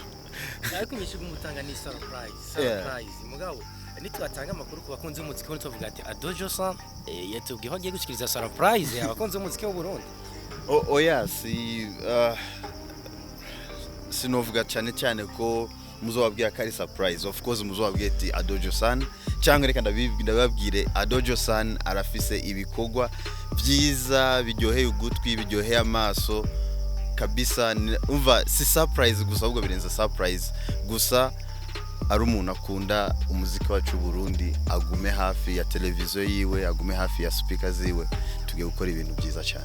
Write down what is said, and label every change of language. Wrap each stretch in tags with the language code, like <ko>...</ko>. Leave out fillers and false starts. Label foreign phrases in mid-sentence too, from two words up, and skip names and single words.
<rn>ariko nyishuga umutanga ni surprise mugabo nitwatanga amakuru ku bakunzi b'umuziki wo tuvuga ati Josan yatubwiye agiye gushikiriza surprise abakunzi b'umuziki w'u Burundi yes sinovuga cyane ko muzobabwira kari surprise</rn> <en>of course</en> <rn>muzobabwira ati Josan cyangwa reka ndababwire Josan arafise ibikorwa byiza biryoheye ugutwi biryoheye amaso kabisa umva si surprise gusa ahubwo birenze surprise gusa ari umuntu akunda umuziki wacu Burundi agume hafi ya televiziyo yiwe agume hafi ya speakers ziwe tugiye gukora ibintu byiza cyane</rn>